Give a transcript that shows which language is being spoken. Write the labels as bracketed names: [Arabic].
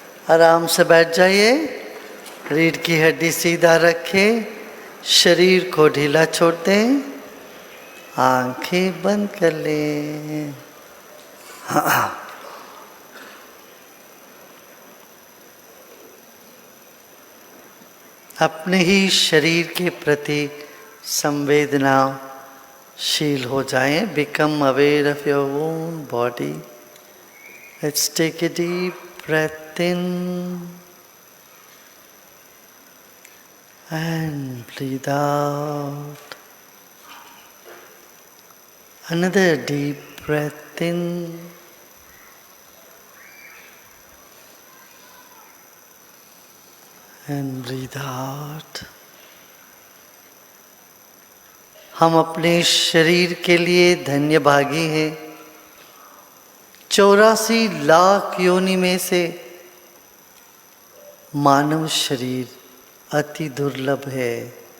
[Hindi] आराम से बैठ जाइए, रीढ़ की हड्डी सीधा रखें, शरीर को ढीला छोड़ दें, आंखें बंद कर लें। अपने ही शरीर के प्रति संवेदनाशील हो जाएं। [English] Become aware of your own body. Let's take a deep breath in and breathe out. Another deep breath in and breathe out. [Hindi] हम अपने शरीर के लिए धन्य भागी हैं। 84 लाख योनि में से मानव शरीर अति दुर्लभ है।